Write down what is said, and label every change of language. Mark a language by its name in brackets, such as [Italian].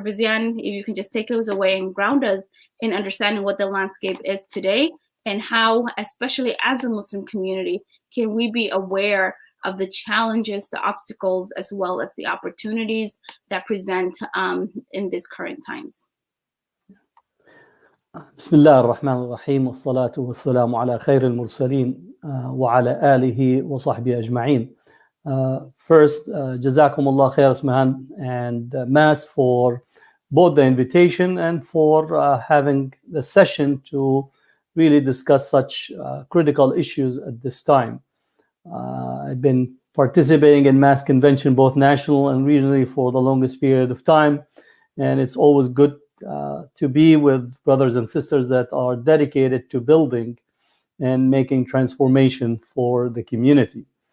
[English] Bazian, if you can just take us away and ground us in understanding what the landscape is today and how, especially as a Muslim community, can we be aware of the challenges, the obstacles, as well as the opportunities that present in these current times. [Arabic] بسم الله الرحمن الرحيم والصلاة والسلام على خير المرسلين وعلى آله وصحبه أجمعين. [English] First, [Arabic] جزاكم الله خير [English] اسمهان and Mass for both the invitation and for having the session to really discuss such critical issues at this time. I've been participating in Mass convention both national and regionally for the longest period of time, and it's always good to be with brothers and sisters that are dedicated to building and making transformation for the community.